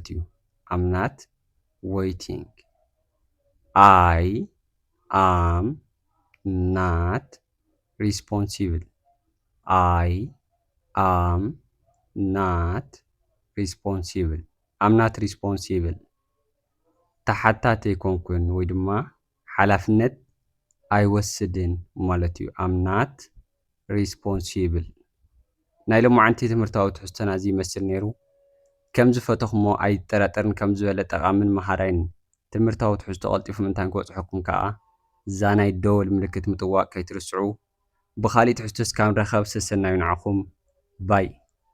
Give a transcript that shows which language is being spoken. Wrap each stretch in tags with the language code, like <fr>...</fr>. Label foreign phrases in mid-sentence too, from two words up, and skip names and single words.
<en>እዩ I'm not waiting I am not responsible I am not responsible I'm not</en> <ti>responsible ተሓታቲ ኣይኮንኩን ወይ ድማ ሓላፍነት ኣይወስድን ማለት እዩ</ti> <en>I'm not responsible</en> <ti>ናይ ሎማዓንቲ ትምህርታዊ ትሕዝቶና እዚ ይመስል ነይሩ ከም ዝፈተኹሞ ኣይጠራጠርን ከም ዝበለ ጠቓምን መሃራይን ትምህርታዊ ትሕዝቶ ቀልጢፉ ምንታን ክበፅሐኩም ከዓ እዛ ናይ ደወል ምልክት ምጥዋቅ ከይትርስዑ ብኻሊእ ትሕዝቶ እስካብ ንረኸብ ሰሰናዩ ንዓኹም ባይ</ti>